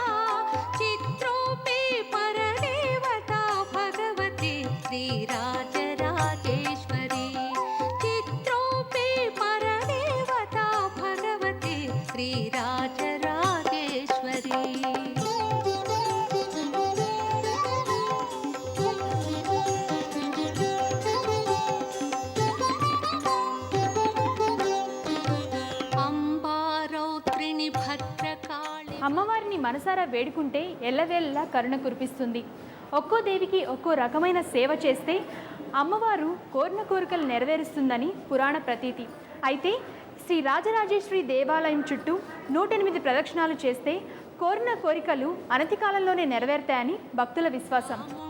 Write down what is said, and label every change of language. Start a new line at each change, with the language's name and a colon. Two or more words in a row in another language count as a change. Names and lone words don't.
Sanskrit: चित्रोपे परदेवता भगवती श्रीराजराजेश्वरी चित्रोपे परदेवता भगवती श्रीराजराजेश्वरी अंबारौत्रिणि भद्रकाळि
Telugu: అమ్మవారిని మనసారా వేడుకుంటే ఎల్లవేళలా కరుణ కురిపిస్తుంది. ఒక్కో దేవికి ఒక్కో రకమైన సేవ చేస్తే అమ్మవారు కోరిన కోరికలు నెరవేరుస్తుందని పురాణ ప్రతీతి. అయితే శ్రీ రాజరాజేశ్వరి దేవాలయం చుట్టూ 108 ప్రదక్షిణాలు చేస్తే కోరిన కోరికలు అనతి కాలంలోనే నెరవేరుతాయని భక్తుల విశ్వాసం.